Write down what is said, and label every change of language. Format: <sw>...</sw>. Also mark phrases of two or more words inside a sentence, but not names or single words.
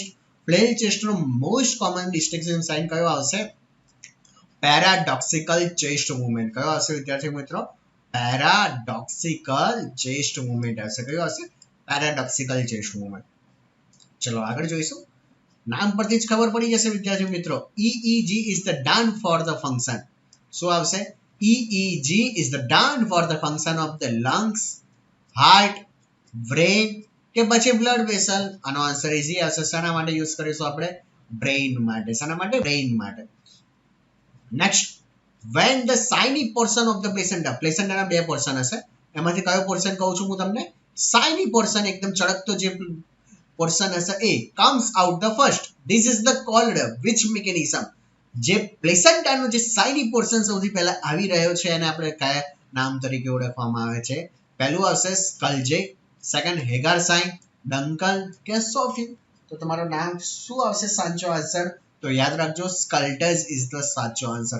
<en>flail chest</en> <gu>નો</gu> <en>most common distinctive sign</en> <gu>કયો આવશે?</gu> <en>paradoxical chest movement.</en> <gu>કયો હશે વિદ્યાર્થી મિત્રો?</gu> <en>paradoxical chest movement</en> <gu>હશે. કયો હશે?</gu> <en>paradoxical chest movement.</en> <gu>ચલો આગળ જોઈશું. નામ પરથી જ ખબર પડી જશે વિદ્યાર્થી મિત્રો.</gu> <en>EEG is the done for the function.</en> <gu>શું આવશે?</gu> <en>EEG is the done for the function of the lungs, heart, brain</en> <gu>કે પછી</gu> <en>blood vessel.</en> <gu>આનો</gu> <en>answer easy</en> <gu>આવશે. શાના માટે યુઝ કરીશું આપણે? બ્રેઇન માટે. શાના માટે? બ્રેઇન માટે. નેક્સ્ટ,</gu> <en>when the shiny portion of the placenta,</en> <gu>પ્લેસેન્ટાના બે પોર્શન હશે, એમાંથી કયો પોર્શન કહું છું હું તમને?</gu> <en>shiny portion,</en> <gu>એકદમ ચળકતો જે પોર્શન હશે એ</gu> <en>comes out the first. This is the called which mechanism?</en> <gu>જે પ્લેસેન્ટાનો જે</gu> <en>shiny portion</en> <gu>સૌથી પહેલા આવી રહ્યો છે એને આપણે કયા નામ તરીકે ઓળખવામાં આવે છે? પહેલું આવશે સ્કલ્જે,</gu> <en>second Hegar sign,</en> <gu>ડંકલ કે સોફી. તો તમારો નામ શું આવશે સાચો આન્સર? તો યાદ રાખજો,</gu> <en>Schultze is the</en> <gu>સાચો આન્સર.</gu>